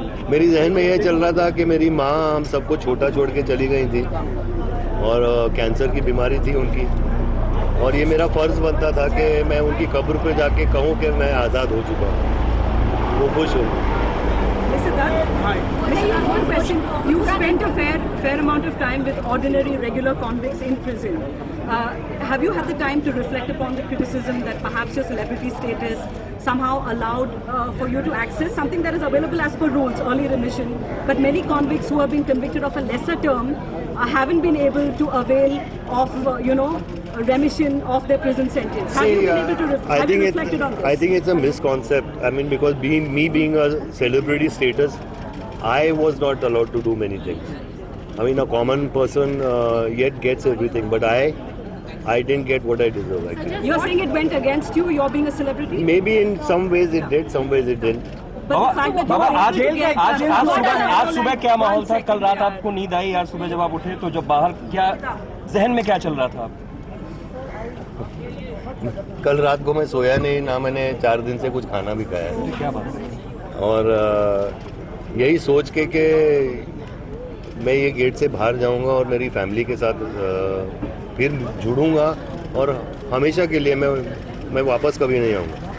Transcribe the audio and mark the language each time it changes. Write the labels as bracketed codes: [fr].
[hi] मेरी जहन में यह चल रहा था कि मेरी माँ हम सबको छोटा छोड़ के चली गई थी और कैंसर की बीमारी थी उनकी, और ये मेरा फ़र्ज़ बनता था कि मैं उनकी कब्र पे जाके कहूँ कि मैं आज़ाद हो चुका हूँ, वो खुश हो। [en] One question. You spent a fair amount of time with ordinary, regular convicts in prison. Have you had the time to reflect upon the criticism that perhaps your celebrity status somehow allowed for you to access something that is available as per rules, early remission. But many convicts who have been convicted of a lesser term haven't been able to avail of, remission of their prison sentence. Have you been able to have you reflected on this? I think it's a misconcept. I mean, because being a celebrity status, I was not allowed to do many things. I mean, a common person yet gets everything, but I didn't get what I deserve, actually. You're saying it went against you, you're being a celebrity? Maybe in some ways it did, some ways it didn't. But the fact that you [hi] Baba [en] were [hi] आज [en] able to get [hi] आज सुबह क्या माहौल था? कल रात आपको नींद आई? आज सुबह जब आप उठे तो जब बाहर क्या जहन में क्या चल रहा था? कल रात को मैं सोया नहीं, ना मैंने 4 दिन से कुछ खाना भी खाया है। क्या बात है? और यही सोच के कि मैं ये गेट से बाहर जाऊंगा और मेरी फैमिली के साथ फिर जुड़ूंगा और हमेशा के लिए मैं वापस कभी नहीं आऊँगा।